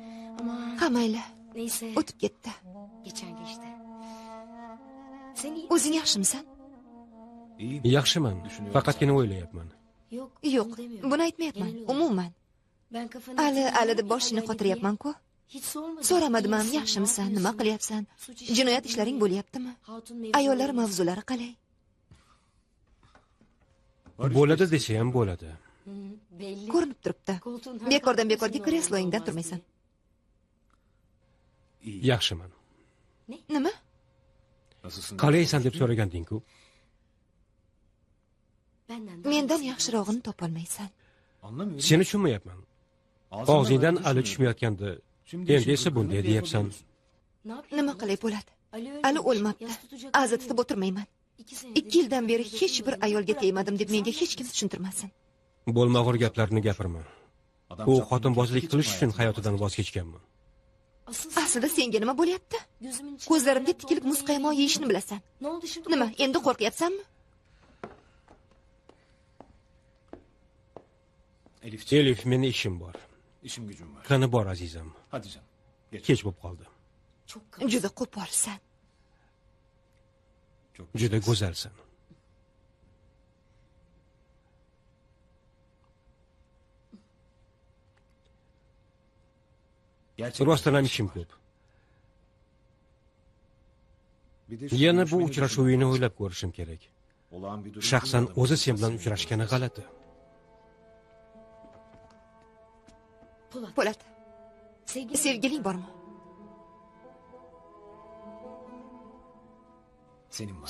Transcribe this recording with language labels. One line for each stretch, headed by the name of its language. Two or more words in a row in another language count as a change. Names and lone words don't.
Uzbek: Ha mayli,
Turkish: Neyse.
Uzbek: o'tib ketdi.
Turkish: Geçen geçti. Sen iyi
Uzbek: O'zing yaxshimisan? Yaxshiman, faqatgina o'ylayapman.
Turkish: Yok.
Uzbek: Yo'q,
Turkish: onu demiyorum.
Uzbek: buni aytmayapman.
Turkish: Genel olarak.
Uzbek: Umuman.
Turkish: Ben kafanı
Uzbek: Ali deb boshingni qotiryapman-ku.
Turkish: Hiç sormadım.
Uzbek: So'ramadim ham,
Turkish: İyisin,
Uzbek: yaxshimisan,
Turkish: ne
Uzbek: nima
Turkish: yapıyorsun?
Uzbek: qilyapsan?
Turkish: Suç işledin
Uzbek: Jinoyat
Turkish: mi?
Uzbek: ishlaring bo'lyaptimi?
Turkish: Hatun mevzu
Uzbek: Ayollar
Turkish: olmaz.
Uzbek: mavzulari qalay? Bo'ladi desa ham bo'ladi.
Turkish: Hı, belli.
Uzbek: Ko'rinib turibdi.
Turkish: Koltuğun
Uzbek: Bekordan bekorga
Turkish: arkasında
Uzbek: kresloyingdan
Turkish: olmaz
Uzbek: turmaysan. Yaxshiman. Nima? Qalaysan deb so'raganding-ku.
Turkish: Benden daha
Uzbek: Mendan
Turkish: iyisi.
Uzbek: yaxshirog'ini topolmaysan. Seni tushunmayapman. Og'zingdan ali tushmayotgandi. Endi esa bunday deyapsan.
Turkish: Ne yapayım?
Uzbek: Nima qilay bo'ladi? Ali Ali
Turkish: ölmüş.
Uzbek: o'lmabdi.
Turkish: Yas tutacak
Uzbek: Azatitib
Turkish: biri yok.
Uzbek: o'tirmayman. 2 2 yildan beri hech bir ayolga tegmadim deb menga hech kim tushuntirmasin. Bo'lmag'ur gaplarni gapirma. U xotinbozlik qilish uchun hayotidan voz kechganmi? Aslida senga nima bo'lyapti?
Turkish: Gözümün içine
Uzbek: Ko'zlarimga
Turkish: bak,
Uzbek: tikilib muz qaymoq yeyishni bilasan.
Turkish: Ne oldu şimdi?
Uzbek: Nima, endi qo'rqyapsanmi? Elif, meni ishim bor.
Turkish: İşim gücüm var.
Uzbek: Qani bor azizam.
Turkish: Hadi canım. Geç.
Uzbek: Kech bo'lib qoldi.
Turkish: Çok kaba.
Uzbek: Juda qo'polsan.
Turkish: Çok
Uzbek: Juda go'zalsan.
Turkish: Gerçekten.
Uzbek: Rostdan ham ishim ko'p.
Turkish: Bir de şu
Uzbek: Yana bu
Turkish: görüşmeyi
Uzbek: uchrashuvingni o'ylab ko'rishim kerak.
Turkish: olağan bir durum
Uzbek: Shaxsan
Turkish: değil,
Uzbek: o'zi
Turkish: adamın
Uzbek: sen bilan
Turkish: kafasını
Uzbek: uchrashgani g'alati.
Turkish: Polat.
Uzbek: Po'lat,
Turkish: Sevgili.
Uzbek: sevgiling bormi?
Turkish: Senin var.